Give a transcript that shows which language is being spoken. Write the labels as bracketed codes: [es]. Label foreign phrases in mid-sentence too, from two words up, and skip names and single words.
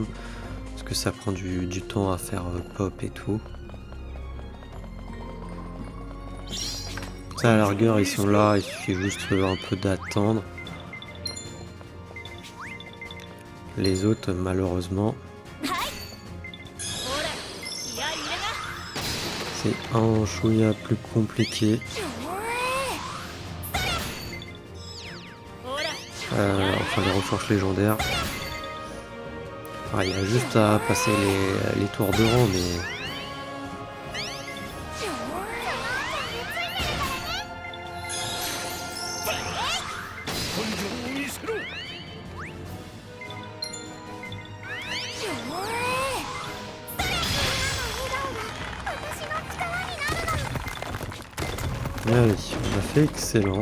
[fr] Parce que ça prend du temps à faire pop et tout. Ça à la rigueur ils sont là, il suffit juste un peu d'attendre. Les autres malheureusement [ja] ほら気合い入れな [fr] c'est un chouïa plus compliqué. [ja] ほら [fr] Enfin les ressources légendaires. Ah, il y a juste à passer les tours de rang, mais... [ja] 根性を見せろ。 [fr] Allez, on a fait excellent.